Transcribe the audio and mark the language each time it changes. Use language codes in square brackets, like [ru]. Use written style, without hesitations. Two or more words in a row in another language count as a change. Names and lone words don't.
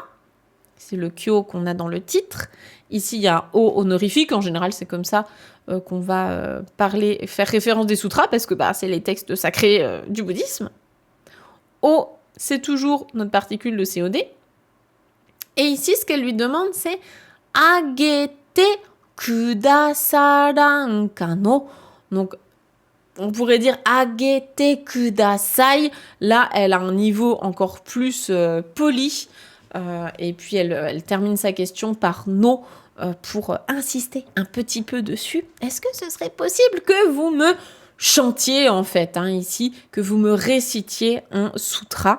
[fr] C'est le kyo qu'on a dans le titre. Ici, il y a un O honorifique. En général, c'est comme ça qu'on va faire référence des sutras, parce que c'est les textes sacrés du bouddhisme. O, c'est toujours notre particule de COD. Et ici, ce qu'elle lui demande, c'est [ja] あげてくださらんかの. [fr] Donc, on pourrait dire [ja] あげてください. [fr] Là, elle a un niveau encore plus poli. Et puis, elle termine sa question par no pour insister un petit peu dessus. Est-ce que ce serait possible que vous me chantiez, en fait, ici, que vous me récitiez un sutra?